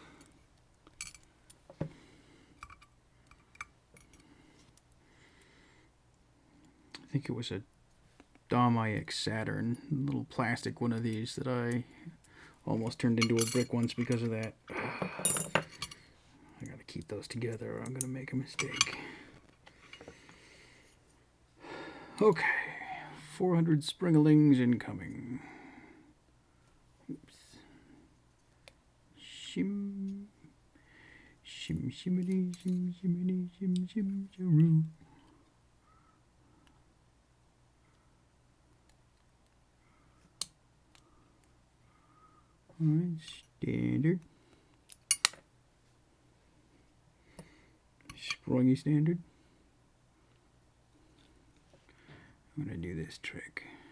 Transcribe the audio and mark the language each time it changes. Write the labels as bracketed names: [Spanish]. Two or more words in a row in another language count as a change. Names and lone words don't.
[English] I think it was a Dom-IX Saturn, little plastic one of these that I almost turned into a brick once because of that. I gotta keep those together or I'm gonna make a mistake. Okay. 400 Springalings incoming. Oops. Shim. Shim shimmity shim shimmity shim shim sharoo. Alright, standard. Springy standard. I'm going to do this trick.